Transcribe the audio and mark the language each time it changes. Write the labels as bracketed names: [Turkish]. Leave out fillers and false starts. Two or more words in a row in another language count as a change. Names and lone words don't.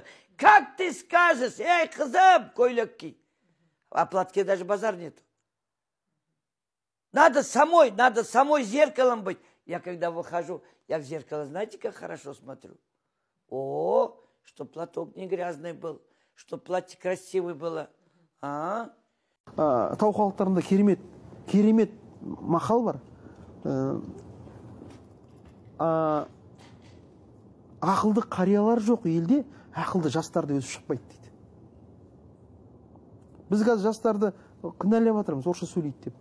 [Russian] Как ты скажешь: эй, [Kazakh] кызым, көйлек ки? [Russian] А платке даже базар нету. Надо самой зеркалом быть. Я когда выхожу, я в зеркало, знаете, как хорошо смотрю? О, чтоб платок не грязный был, чтоб платье красивое было. [Kazakh] Тау халықтарында керемет мақал бар. Ақылды қариялар жоқ елде, ақылды жастарды өсіп шықпайды дейді. Біз қазір жастарды кінәлап жатырмыз, орысша сөйлейді деп.